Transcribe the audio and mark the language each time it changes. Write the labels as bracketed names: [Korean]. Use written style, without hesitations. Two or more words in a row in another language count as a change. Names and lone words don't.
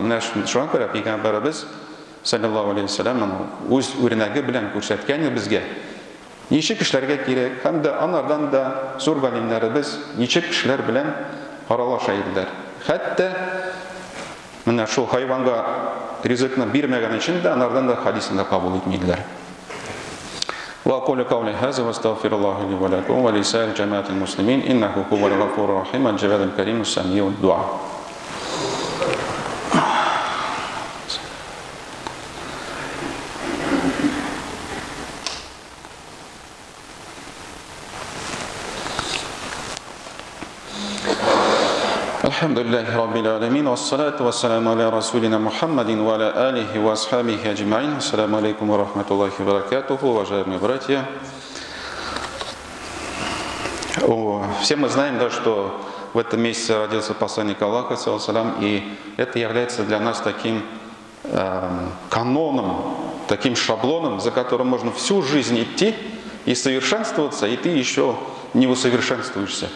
[Tatar] Менә шуңа күрә Пәйгамбәрбез [Arabic] صلى الله عليه وسلم [Tatar] үз үрнәге белән күрсәткән безгә. Ничек эшләргә кирәк? Һәм дә анардан да зур галимнәребез ничек эшләр белән аралаша иделәр. Хәтта менә шул хайванга ризыкны бирмәгән өчен дә анардан да хадисны кабул итмәделәр. [Arabic] وأقول قولي هذا واستغفر الله لي ولكم ولسائر جماعة المسلمين إنه هو الغفور الرحيم الجواد الكريم السميع الدعاء. الحمد لله رب العالمين والصلاة والسلام على رسولنا محمد وعلى آله وأصحابه أجمعين. السلام عليكم ورحمة الله وبركاته. [Russian] Уважаемые братья, Все мы знаем, да, что в этом месяце родился посланник Аллаха, и это является для нас таким каноном, таким шаблоном, за которым можно всю жизнь идти и совершенствоваться, и ты еще не усовершенствуешься.